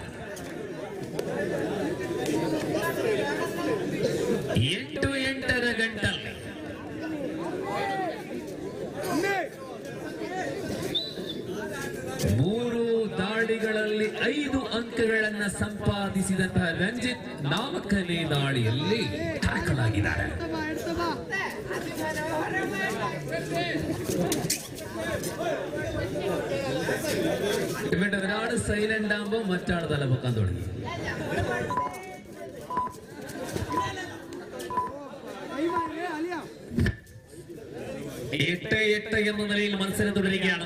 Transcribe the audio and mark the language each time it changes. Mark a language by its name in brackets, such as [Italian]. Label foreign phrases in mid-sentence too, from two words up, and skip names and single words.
[Kannada] 8-8ರ ಗಂಟಲ್ಲಿ 3 ದಾಳಿಗಳಲ್ಲಿ 5 ಅಂಕಗಳನ್ನು ಸಂಪಾದಿಸಿದಂತಹ ರಂಜಿತ್ 4ನೇ ದಾಳಿಯಲ್ಲಿ ದಾಖಲಾಗಿದ್ದಾರೆ. [Malayalam] ഇവിടെ ഒരാള് സൈലന്റ് ആകുമ്പോ മറ്റാൾ തല പൊക്കാൻ തുടങ്ങി. 8-8 എന്ന നിലയിൽ മത്സരം തുടരുകയാണ്.